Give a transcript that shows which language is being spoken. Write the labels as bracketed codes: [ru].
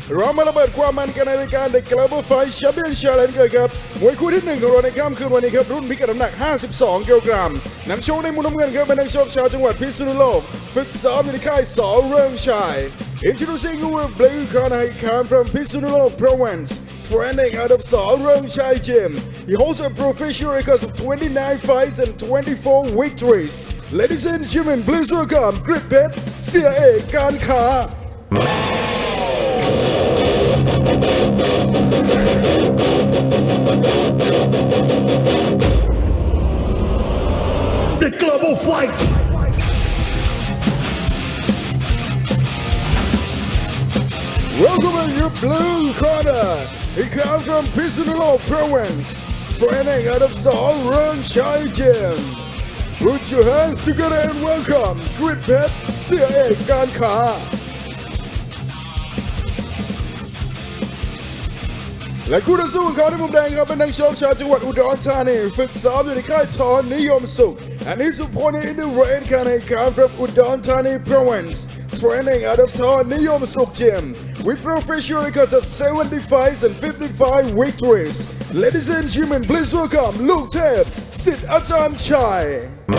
[th] เรามาระเบิดความมันกันในรายการ The Global Fight Champion Challenge กันครับมวยคู่ที่1ของเราในค่ำคืนวันนี้ครับรุ่นพิกัดน้ำหนัก 52 กิโลกรัมนักชกในมุมน้ำเงินครับเป็นนักชกชาวจังหวัดพิษณุโลกฝึกซ้อมอยู่ในค่ายสอเริงชัย [en] Introducing our blue corner he comes from Pissunulok Province training out of Sarang Chai Gym. He holds a professional record of 29 fights and 24 victories. Ladies and gentlemen, please welcome Grit Pet เสียเอกการค้า The Global Fight Welcome in your blue corner. He comes from Pissunulok Province, training out of Sarang Chai Gym. Put your hands together and welcome Grit Pet [th] เสียเอกการค้า และคู่ต่อสู้ของเขาในมุมแดงครับเป็นนักชกชาวจังหวัดอุดรธานีฝึกซ้อมอยู่ในค่ายทอนนิยมสุข [en] and his opponent in the red corner comes from Udon Thani Province training out of Thorn Niyom Suk Gym with professional records of 70 fights and 55 victories. Ladies and gentlemen, please welcome Luke Tab, Sid Ajahn Chai.